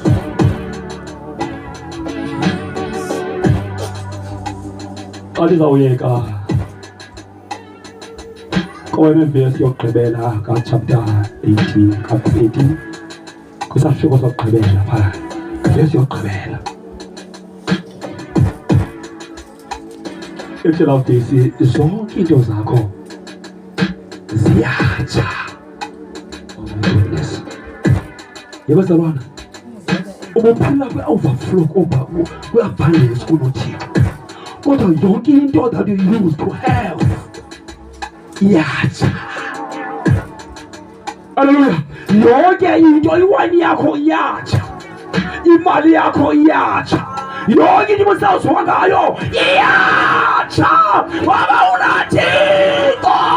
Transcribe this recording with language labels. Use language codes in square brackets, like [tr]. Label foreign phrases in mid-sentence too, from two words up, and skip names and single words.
[xh] Xa ndizawuyeka kowena vesi yokugqibela ka-chapter 18 ka-18 kwisahluko sokugqibela phaa vesi yokugqibela ekuhlela uvesi zonke into zakho ziyatsha. [en] Oh my goodness. [xh] Yebazalwana ubuphila kwe-overflow kwe-abundance kunoThixo kodwa yonke into [en] that you use to have [xh] iyatsha. Haleluya. Yonke into iwayini yakho iyatsha, imali yakho iyatsha, yonke into osawusuka ngayo iyatsha ngoba unaThixo.